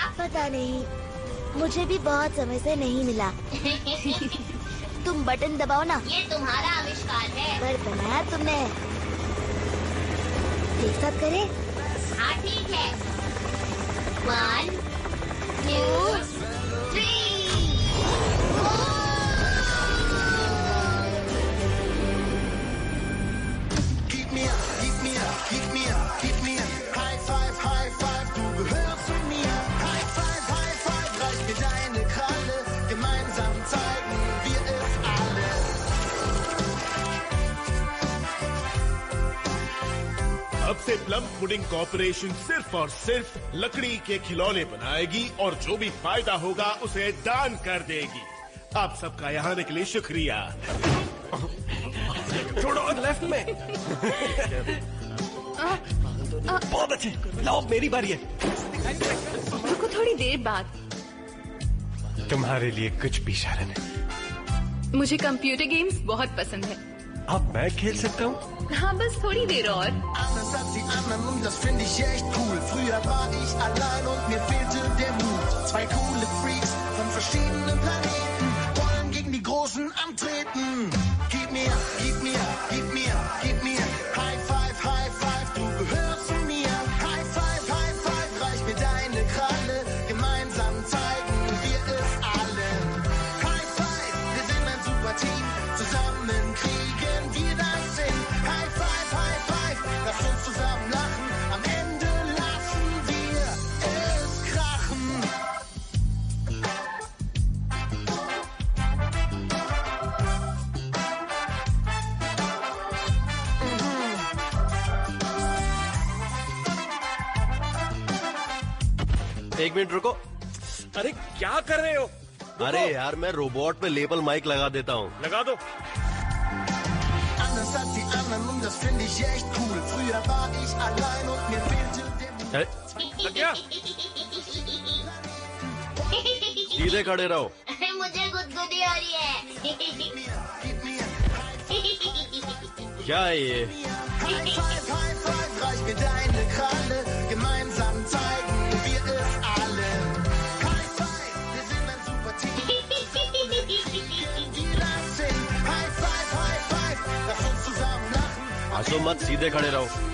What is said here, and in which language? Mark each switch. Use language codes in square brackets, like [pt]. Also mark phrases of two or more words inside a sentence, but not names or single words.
[hi] पता नहीं, मुझे भी बहुत समय से नहीं मिला। तुम बटन दबाओ ना। ये तुम्हारा आविष्कार है। पर बनाया तुमने। एक साथ करें? हाँ ठीक है। 1, 2, 3। [de] Gib mir, gib mir, gib mir, gib mir. [en] High five, high five, [de] du gehörst zu mir. [en] High five, [de] reich mir deine Kralle. Gemeinsam zeigen wir es alle. [hi] अब से प्लम पुडिंग कॉर्पोरेशन सिर्फ और सिर्फ लकड़ी के खिलौने बनाएगी और जो भी फायदा होगा उसे दान कर देगी। आप सबका यहाँ आने के लिए शुक्रिया। छोड़ो, लेफ्ट में। बहुत अच्छे, लाओ मेरी बारी है। रुको, थोड़ी देर बाद। तुम्हारे लिए कुछ भी शरण है। मुझे [en] computer games [hi] बहुत पसंद है। अब मैं खेल सकता हूँ? हाँ, बस थोड़ी देर और। [de] Anders als die anderen und das finde ich echt cool. Früher war ich allein und mir fehlte der Mut. 2 coole Freaks von verschiedenen Planeten wollen gegen die Großen antreten. Gib mir, gib mir, gib mir, gib mir. [en] High five, [de] du gehörst zu mir. High five, reich mir deine Kralle. Gemeinsam zeigen wir es alle. [en] High five, [de] wir sind ein super Team. Zusammen kriegen wir das hin. [en] High five, [de] lass uns zusammen lachen. Am Ende lassen wir es krachen. [hi] एक मिनट रुको। अरे क्या कर रहे हो? अरे यार, मैं रोबोट पे [en] label mike [hi] लगा देता हूँ। लगा दो। [de] Anders als die anderen und das finde ich echt cool. Früher war ich allein und mir fehlte der Mut. [hi] लग गया? सीधे खड़े रहो। मुझे गुदगुदी हो रही है। क्या है ये? [en] High five, [de] reich mir deine Kralle. Gemeinsam zeigen wir es alle. [en] High five, [de] wir sind ein super Team. Kriegen wir das hin. [en] High five, [de] lass uns zusammen lachen. [hi] हंसो मत, सीधे खड़े रहो।